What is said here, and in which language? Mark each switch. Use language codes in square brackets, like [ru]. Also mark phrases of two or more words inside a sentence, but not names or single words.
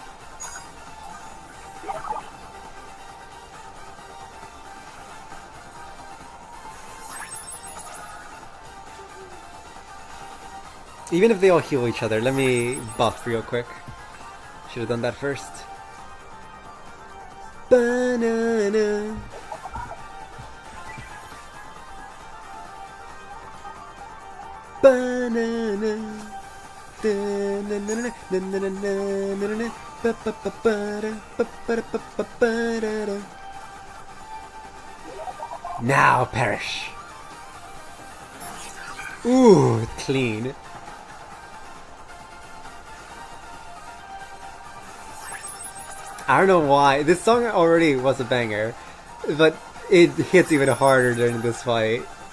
[en] Even if they all heal each other, let me buff real quick. Should have done that first. Banana. Banana. Da-na-na-na-na-na-na-na-na-na-na. Ba-ba-ba-ba-da, now perish. Ooh, clean. I don't know why. This song already was a banger, but it hits even harder during this fight.